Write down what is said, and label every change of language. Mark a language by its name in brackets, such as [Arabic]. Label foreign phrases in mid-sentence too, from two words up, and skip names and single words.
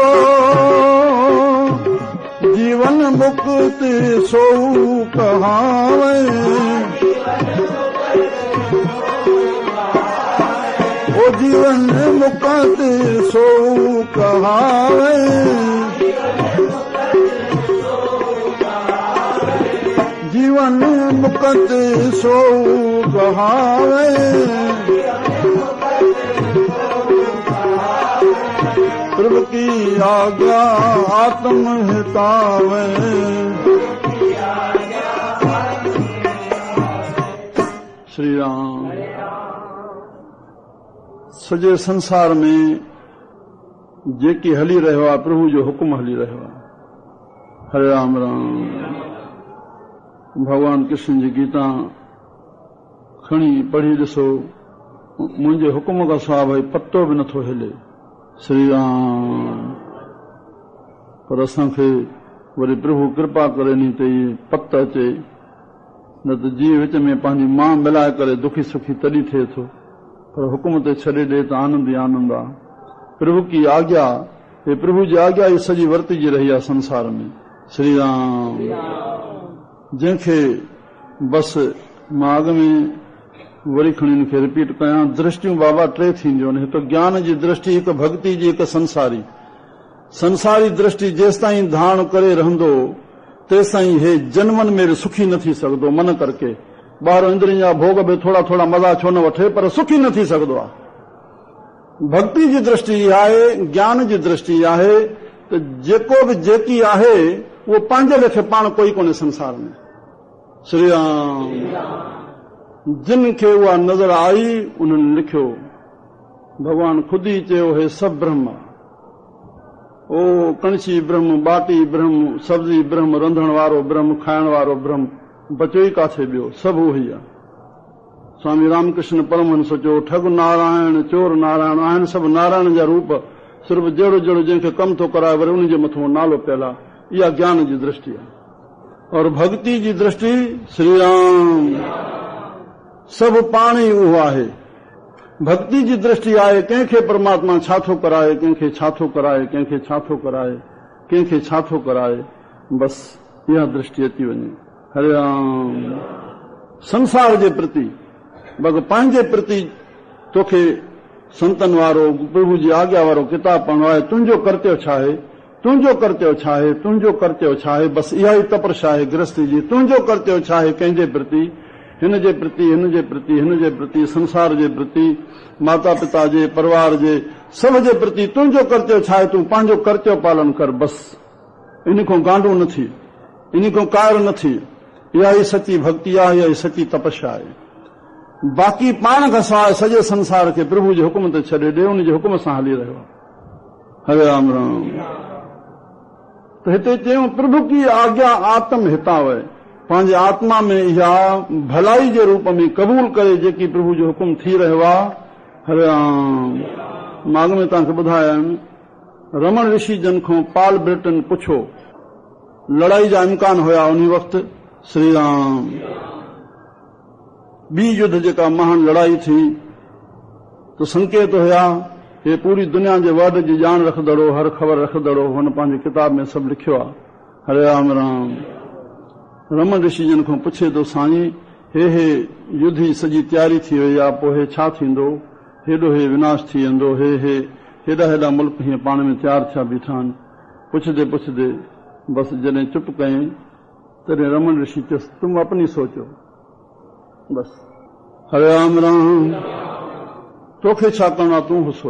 [Hindi] जीवन मुक्ति सो कहावे, ओ जीवन मुक्ति सो कहावे, जीवन मुक्ति सो कहावे, प्रभु की आज्ञा आत्म हितावे। [Sindhi] श्री राम। सॼे संसार में जेकी हली रहियो आहे, प्रभु जो हुकुम हली रहियो आहे। हरे राम राम। भगवान कृष्ण जी गीता खणी पढ़ी ॾिसो, मुंहिंजे हुकुम खां सवाइ भई पतो बि नथो हिले। श्री राम। पर असांखे वरी प्रभु कृपा करे नी त इहे पत अचे, न त जीअं विच में पंहिंजी मां मिलाए करे दुखी सुखी तॾहिं थिए थो। पर हुकुम ते छॾे ॾे त आनंद ई आनंद आहे। [Hindi] प्रभु की आज्ञा, [Sindhi] हे प्रभु जी आज्ञा ई सॼी वर्तिजी रही आहे संसार में। श्री राम। जंहिंखे बसि मां अॻ में वरी खणी हिनखे रिपीट कयां, दृष्टियूं बाबा टे थींदियूं आहिनि। हिकु ज्ञान जी दृष्टि, हिकु भक्ति जी, हिकु संसारी। संसारी दृष्टि जेसि ताईं धारण करे रहंदो तेसि ताईं हे जन्मनि में बि सुखी न थी सघंदो। मन करके ॿार इंद्रियनि जा भोग बि थोड़ा थोड़ा मज़ा छो न वठे, पर सुखी न थी सघंदो आहे। भक्ति जी दृष्टि आहे, ज्ञान जी दृष्टि आहे त जेको बि जेकी आहे उहो पंहिंजे लेखे पाण कोई कोन्हे संसार में। श्री राम। जिन खे उहा नज़र आई उन्हनि लिखियो, भगवान खुद ही चयो, हे सभु ब्रह्म, ओ कणची ब्रह्म, बाटी ब्रह्म, सब्जी ब्रह्म, रंधण वारो ब्रह्म, खाइण वारो ब्रह्म, बचो ई काथे ॿियो, सभु उहो ई आहे। स्वामी रामकृष्ण परमहंस चयो, ठग नारायण, चोर नारायण आहिनि, सभु नारायण जा रूप, सिर्फ़ु जहिड़ो जहिड़ो जंहिंखे कमु थो कराए वरी उन जे मथां नालो पियल आहे। इहा ज्ञान जी दृष्टि आहे। और भक्ति जी दृष्टि, श्री राम, सभु पाण ई उहो आहे। भक्ति जी दृष्टि आहे, कंहिंखे परमात्मा छा थो कराए, कंहिंखे छा थो कराए, कंहिंखे छा थो कराए, कंहिंखे छा थो कराए, बसि इहा दृष्टि अची वञे। हरे राम। संसार जे प्रति, बग पंहिंजे प्रति तोखे संतन वारो, प्रभु जी आज्ञा वारो किताब पढ़णो आहे। तुंहिंजो कर्तव्य छा आहे, तुंहिंजो कर्तव्य छा आहे, तुंहिंजो कर्तव्य छा आहे, बसि इहा ई तपस्या आहे गृहस्थी जी। तुंहिंजो कर्तव्य छा आहे, कंहिंजे प्रति, हिन जे प्रति, हिन जे प्रति, हिन जे प्रति, संसार जे प्रति, माता पिता जे, परिवार जे, सभ जे प्रति तुंहिंजो कर्तव्य छा आहे, तूं पंहिंजो कर्तव्य पालन कर। बसि इन खां गांडू न थी, इन खां कायर न थी। इहा ई सची भक्ति आहे, इहा ई सची तपस्या आहे। बाक़ी पाण खां सवाइ सॼे संसार खे प्रभु जे हुकुम ते छॾे ॾे, उन जे हुकुम सां हली रहियो आहे। हरे राम राम। त हिते चयूं, [Hindi] प्रभु की आज्ञा आत्म हितावे, [Sindhi] पंहिंजे आत्मा में इहा भलाई जे रूप में क़बूल करे जेकी प्रभु जो हुकुम थी रहियो आहे। हरे राम। मां अॻ में तव्हांखे ॿुधाया आहिनि, रमण ऋषि जन खां पॉल ब्रिटन पुछो, लड़ाई जा इम्कान हुया उन वक़्तु। श्री राम। ॿी युद्ध जेका महान लड़ाई थी, तो संकेत हुया, हे पूरी दुनिया जे वर्ड जी ॼाण रखंदड़ो, हर ख़बर रखंदड़ो, हुन पंहिंजे किताब में सभु लिखियो आहे। हरे राम राम। रमन ऋषि जन खां पुछे थो, साईं हे युद्ध जी सॼी तयारी थी वई आहे, पोइ हे छा थींदो, हेॾो हे विनाश थी वेंदो, हे हेॾा हेॾा मुल्क हीअं पाण में तयारु थिया बीठा आहिनि। पुछंदे पुछंदे बसि जॾहिं चुप कयईं तॾहिं रमन ऋषि चयुसि [Hindi] तुम अपनी सोचो, [Sindhi] बसि हरे राम राम, तोखे छा करणो आहे तूं बि सोच।